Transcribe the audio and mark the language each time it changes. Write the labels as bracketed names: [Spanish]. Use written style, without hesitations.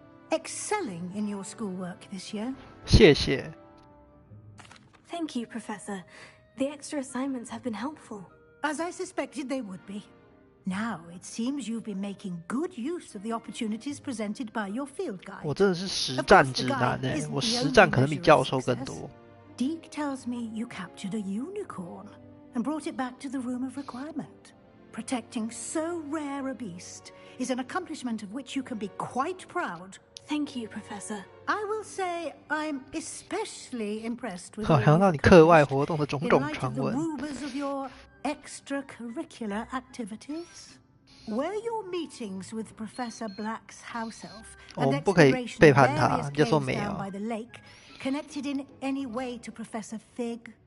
[English] excelling in your schoolwork this year. [Chinese] 谢谢。 [English] Thank you, Professor. The extra assignments have been helpful. As I suspected they would be. Now it seems you've been making good use of the opportunities presented by your field guide. [Chinese] 我真的是实战指南欸，我实战可能比教授更多。 [English] Deke tells me you captured a unicorn and brought it back to the room of requirement. Protecting so rare a beast is an accomplishment of which you can be quite proud. Thank you, Professor. I will say I'm especially impressed with [Chinese] 好像让你课外活动的种种传闻。 [English] rumors of your extracurricular activities. Were your meetings with Professor Black's house elf and exploration of various caves down by the lake connected in any way to Professor Fig?